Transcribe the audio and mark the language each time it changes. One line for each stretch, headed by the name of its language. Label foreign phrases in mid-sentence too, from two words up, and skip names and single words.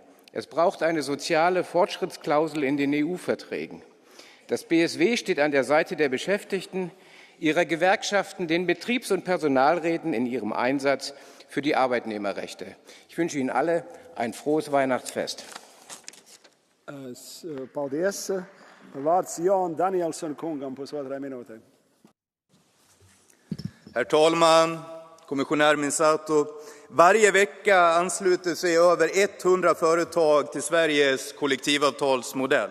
German: Es braucht eine soziale Fortschrittsklausel in den EU-Verträgen. Das BSW steht an der Seite der Beschäftigten, ihrer Gewerkschaften, den Betriebs- und Personalräten in ihrem Einsatz für die Arbeitnehmerrechte. Ich wünsche Ihnen alle ein frohes Weihnachtsfest.
Latvian: Paldies. Vārds Jon Danielsson kungam, pusotrai minūtei.
Swedish: Herr talman, kommissionär Minsato. Varje vecka ansluter sig över 100 företag till Sveriges kollektivavtalsmodell.